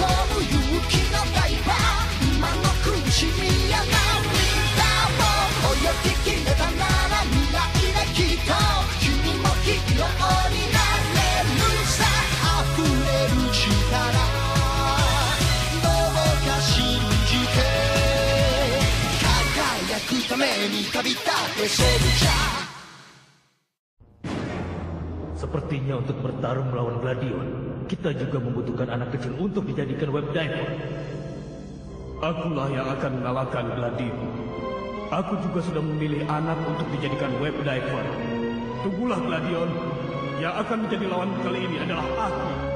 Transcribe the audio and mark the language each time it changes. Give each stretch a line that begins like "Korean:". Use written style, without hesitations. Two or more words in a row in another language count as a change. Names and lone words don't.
Japanese: む勇気のダイバー今の苦しみや涙を泳ぎきれたなら未来できっと君もヒーローになれるさ溢れる力どうか信じて輝くために旅立てソルジャー
Indonesian: Sepertinya untuk bertarung melawan Gladion, kita juga membutuhkan anak kecil untuk dijadikan
English: web diver.
Indonesian: Akulah yang akan mengalahkan Gladion. Aku juga sudah memilih anak untuk dijadikan
English: web diver.
Indonesian: Tunggulah Gladion, yang akan menjadi lawan kali ini adalah aku.